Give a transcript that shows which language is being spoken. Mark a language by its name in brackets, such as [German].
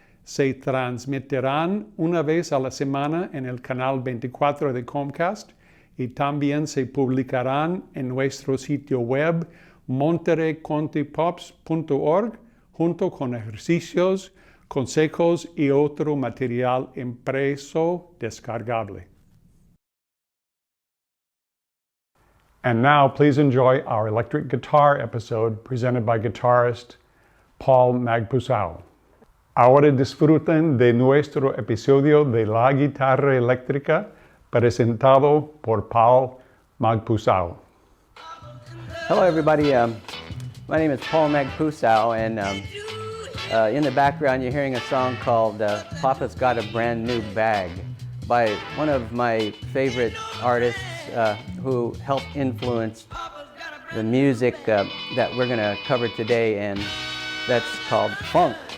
[Spanish] Se transmitirán una vez a la semana en el canal 24 de Comcast y también se publicarán en nuestro sitio web montereycountypops.org junto con ejercicios, consejos y otro material impreso descargable. [English] And now please enjoy our electric guitar episode presented by guitarist Paul Magpusao. [Spanish] Ahora disfruten de nuestro episodio de la guitarra eléctrica presentado por Paul Magpusao. [English] Hello everybody, my name is Paul Magpusao, and in the background you're hearing a song called Papa's Got a Brand New Bag by one of my favorite artists who helped influence the music that we're going to cover today, and that's called funk.